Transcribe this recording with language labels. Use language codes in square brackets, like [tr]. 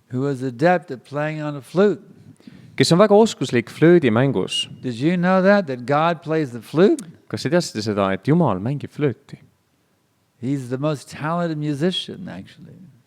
[en] who is adept at playing on a flute. [et] kes on väga oskuslik flöödimängus. [en] Did you know that God plays the flute? [et] Kas te teadsite seda, et Jumal mängib flööti? [en] He's the most talented musician, actually.